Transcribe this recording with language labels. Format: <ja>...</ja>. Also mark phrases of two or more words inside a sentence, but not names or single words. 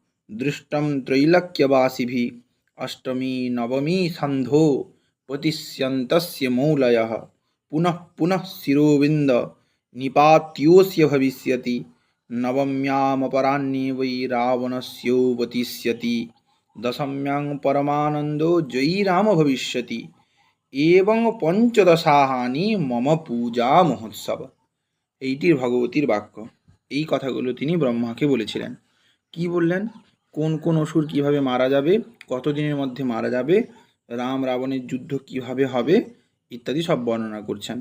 <sa>दृष्टं त्रैलक्यवासिभिः अष्टमी नवमी सन्धो पतिष्यन्तस्य मौलयः पुनः पुनः शिरोविन्द निपात्योऽस्य भविष्यति नवम्यामपराह्ने वै रावणस्योपतिष्यति दशम्यां परमानन्दो जयी राम भविष्यति এবং পঞ্চদশাহানি মম পূজা মহোৎসব।</sa> <bn>এইটির ভগবতীর বাক্য। এই কথাগুলো তিনি ব্রহ্মাকে বলেছিলেন। কি বললেন? কোন কোন অসুর কিভাবে মারা যাবে, কতদিনের মধ্যে মারা যাবে, রাম রাবণের যুদ্ধ কিভাবে হবে ইত্যাদি সব বর্ণনা করছেন।</bn>